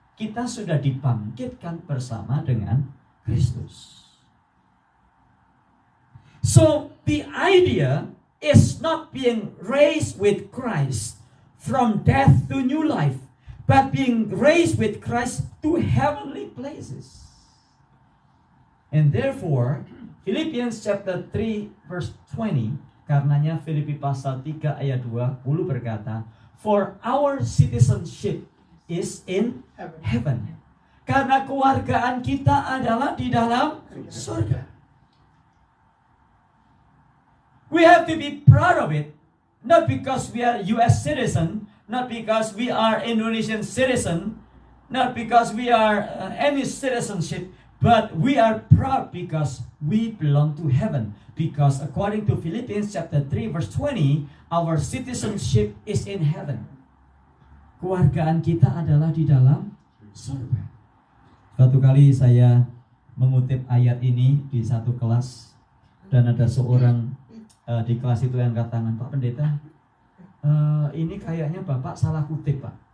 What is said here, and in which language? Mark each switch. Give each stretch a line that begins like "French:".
Indonesian: Kita sudah dibangkitkan bersama dengan Kristus.
English: So the idea is not being raised with Christ from death to new life, but being raised with Christ to heavenly places. And therefore, Philippians chapter 3 verse 20,
Indonesian: karenanya Filipi pasal 3 ayat 20 berkata,
English: for our citizenship is in heaven.
Indonesian: Karena kewargaan kita adalah di dalam surga.
English: We have to be proud of it, not because we are US citizen, not because we are Indonesian citizen, not because we are any citizenship, but we are proud because we belong to heaven. Because according to Philippians chapter 3 verse 20, our citizenship is in heaven.
Indonesian: Kewargaan kita adalah di dalam surga. Suatu kali saya mengutip ayat ini di satu kelas, dan ada seorang di kelas itu yang angkat tangan, Pak Pendeta, ini kayaknya Bapak salah kutip, Pak.